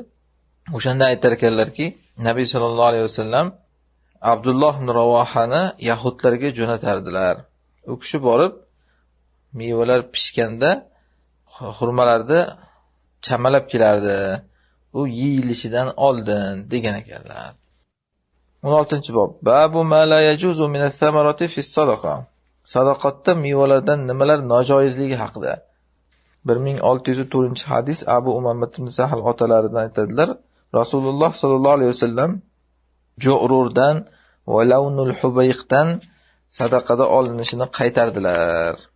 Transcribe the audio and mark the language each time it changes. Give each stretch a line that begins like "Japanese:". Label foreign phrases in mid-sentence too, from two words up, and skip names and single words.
Uzbek: O'shanda aytar ekanlarki, Nabiy
Arabic: صلى الله عليه وسلم
Uzbek: Abdulloh ibn Ravahani yahudlarga jo'natardilar. U kishi borib mevalar pishganda xurmalarni chamalab kelardi. U yeyilishidan oldin degan ekanlar.
Arabic: 16-bob باب ما لا يجوز من الثمرة في الصدقة.
Uzbek: Sadaqatda mevalardan nimalar nojoizligi haqida. 1604-hadis Abu Umamah ibn Sahl otalaridan aytadilar. Rasululloh
Arabic: صلى الله عليه وسلم
Uzbek: jo'rurdan va
Arabic: لون الحبيق
Uzbek: sadaqada olinishini qaytardilar.